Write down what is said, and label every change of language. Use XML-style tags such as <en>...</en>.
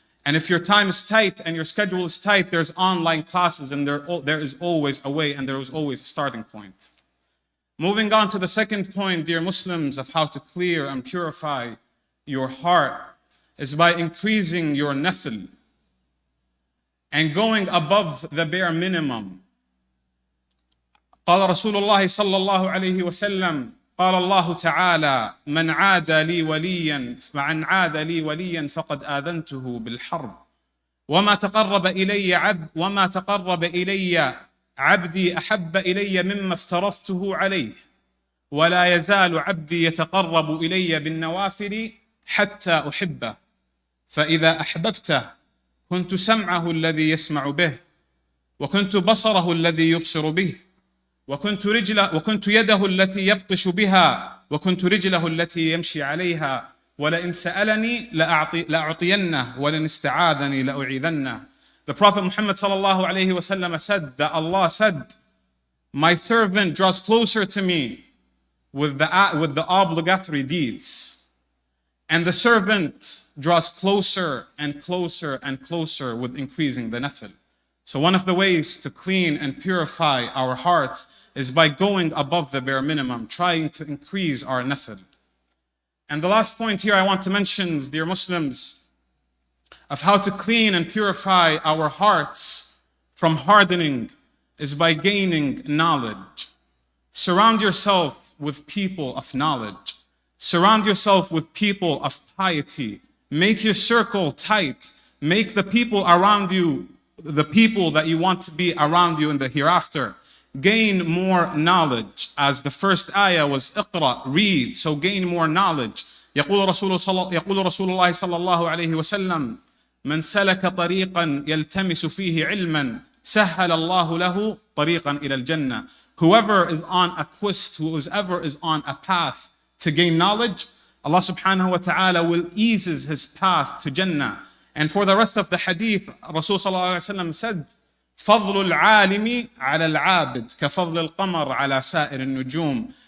<en>And if your time is tight and your schedule is tight, there's online classes, and there is always a way and there is always a starting point. Moving on to the second point, dear Muslims, of how to clear and purify your heart is by increasing your nafil and going above the bare minimum.</en> <ar>قال رسول الله صلى الله عليه وسلم قال الله تعالى من عاد لي وليا فقد آذنته بالحرب وما تقرب إلي عبدي أحب إلي مما افترضته عليه ولا يزال عبدي يتقرب إلي بالنوافل حتى أحبه فإذا أحببته كنت سمعه الذي يسمع به وكنت بصره الذي يبصر به وكنت يده التي يبطش بها وكنت رجله التي يمشي عليها ولئن سألني لأعطينه ولئن استعاذني لأعيذنه.</ar> <en>The Prophet Muhammad sallallahu alayhi wa sallam said that Allah said, my servant draws closer to me with the obligatory deeds, and the servant draws closer and closer and closer with increasing the nafil. So one of the ways to clean and purify our hearts is by going above the bare minimum, trying to increase our nafil. And the last point here I want to mention, dear Muslims, of how to clean and purify our hearts from hardening is by gaining knowledge. Surround yourself with people of knowledge. Surround yourself with people of piety. Make your circle tight. Make the people around you the people that you want to be around you in the hereafter. Gain more knowledge, as the first ayah was اقرأ, read, so gain more knowledge.</en> <ar>يقول رسول الله صلى الله عليه وسلم من سلك طريقا يلتمس فيه علما سهل الله له طريقا إلى الجنة.</ar> <en>Whoever is on a quest, whoever is on a path to gain knowledge, Allah subhanahu wa ta'ala will ease his path to Jannah. And for the rest of the hadith, Rasul sallallahu alayhi wa sallam said,</en> <ar>فضل العالم على العابد كفضل القمر على سائر النجوم.</ar>